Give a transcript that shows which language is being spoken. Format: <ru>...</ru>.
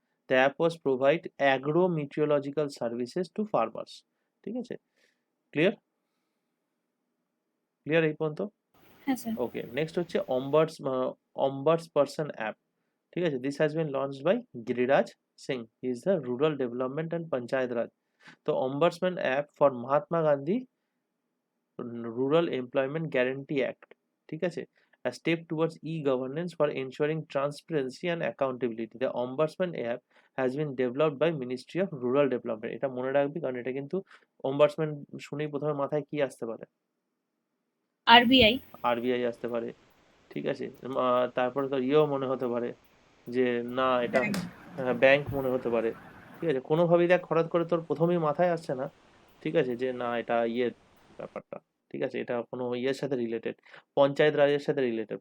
<en>The app was provide agro meteorological services to farmers,</en> <bn>ঠিক আছে।</bn> <en>Clear?</en> <bn>Clear এই পর্যন্ত? হ্যাঁ স্যার।</bn> <en>okay, next হচ্ছে ombudsperson app,</en> <bn>ঠিক আছে,</bn> <en>This has been launched by Giriraj Singh, he is the rural development and panchayat raj. তো ombudsman app for Mahatma Gandhi rural employment guarantee act,</en> <bn>ঠিক আছে,</bn> <en>a step towards e-governance for ensuring transparency and accountability. The Ombudsman app has been developed by Ministry of Rural Development.</en> <bn>এটা মনে রাখবি, কারণ এটা কিন্তু ombudsman শুনেই প্রথমে মাথায় কি আসতে পারে,</bn> <en>RBI.</en> <bn>আরবিআই আসতে পারে, ঠিক আছে। তারপরে তোর ইয়েও মনে হতে পারে যে না এটা হচ্ছে, হ্যাঁ, ব্যাংক মনে হতে পারে, ঠিক আছে, কোনোভাবেই দেখ হঠাৎ করে তোর প্রথমেই মাথায় আসছে না, ঠিক আছে, যে না এটা ইয়ের ব্যাপারটা, ঠিক আছে, এটা কোনো ইয়ের সাথে রিলেটেড, পঞ্চায়েত রাজের সাথে রিলেটেড।</bn>